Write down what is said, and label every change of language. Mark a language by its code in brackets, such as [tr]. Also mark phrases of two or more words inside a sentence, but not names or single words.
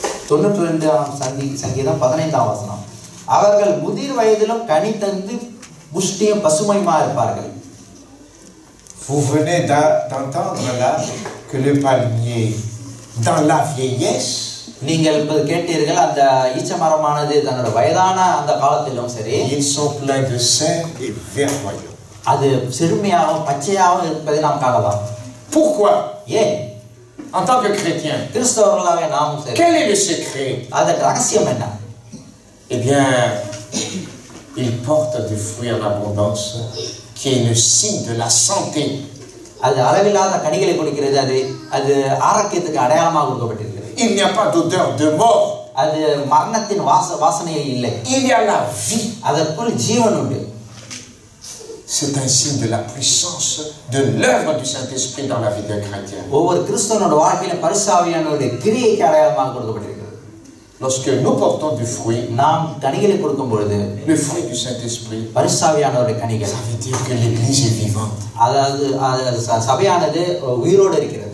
[ta] 92ஆம் சங்கீதம் 15ஆம் வசனம். அவர்கள் முதிர் வயதிலும் கனி தந்து புஷ்டியும் பசுமையுமா இருப்பார்கள். [fr] Vous venez d'entendre là que le palmier, dans la vieillesse, [ta] நீங்கள் இப்போது கேட்டீர்கள் அந்த ஈச்ச மரமானது தன்னோட வயதான அந்த காலத்திலும் சரி, [fr] ils sont pleins de sève et verdoyants. [ta] அது செழுமையாகவும் பச்சையாகவும் இருப்பதை நாம் காணலாம். [fr] Pourquoi? [ta] ஏன்? [fr] En tant que chrétien, [ta] கிறிஸ்தவர்களாக நாமும் சரி, [fr] quel est le secret? [ta] அதன் ரகசியம் என்ன? [fr] Eh bien, il porte des fruits en abondance, qui est le signe de la santé. [ta] அது அளவில்லாத கனிகளை கொடுக்கிறது. அது ஆரோக்கியத்துக்கு அடையாளமாக கொடுக்கப்பட்டிருக்கிறது. [fr] Il n'y a pas d'odeur de mort. [ta] அது மரணத்தின் வாசனையே இல்லை. [fr] Il y a la vie. [ta] அதற்குள் ஜீவன் உண்டு. [fr] C'est un signe de la puissance de l'œuvre du Saint-Esprit dans la vie d'un chrétien. [ta] ஒவ்வொரு கிறிஸ்தவனோட வாழ்க்கையில பரிசுத்த ஆவியானவருடைய கிரியைக்கு அடையாளமாக கொடுக்கப்பட்டிருக்கிறது. [fr] Lorsque nous portons du fruit, [ta] நாம் கனிகளை கொடுக்கும் பொழுது, [fr] le fruit du Saint-Esprit, [ta] பரிசுத்த ஆவியானவருடைய கனிகள், [fr] ça veut dire que l'Église est vivante. [ta] அதாவது சபையானது உயிரோடு இருக்கிறது.